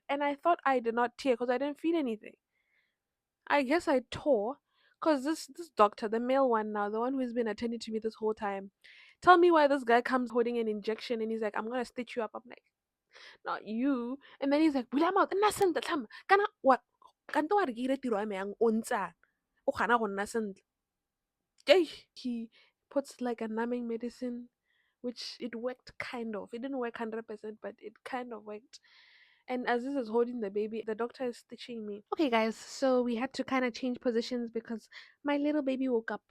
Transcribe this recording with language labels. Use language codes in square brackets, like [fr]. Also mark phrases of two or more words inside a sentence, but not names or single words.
[en] And I thought I did not tear because I didn't feel anything. I guess I tore. Because this doctor, the male one now, the one who's been attending to me this whole time, tell me why this guy comes holding an injection and he's like, I'm going to stitch you up. I'm like, not you. And then he's like, "Bula mouth, [tn] nna sentle tlhama. Kana what? Kanto wa re ke ire tiro ya me yang o ntsa. O kgona go nna sentle." [en] He puts like a numbing medicine, which it worked kind of. It didn't work 100%, but it kind of worked. And as this is holding the baby, the doctor is stitching me. Okay, guys, so we had to kind of change positions because my little baby woke up.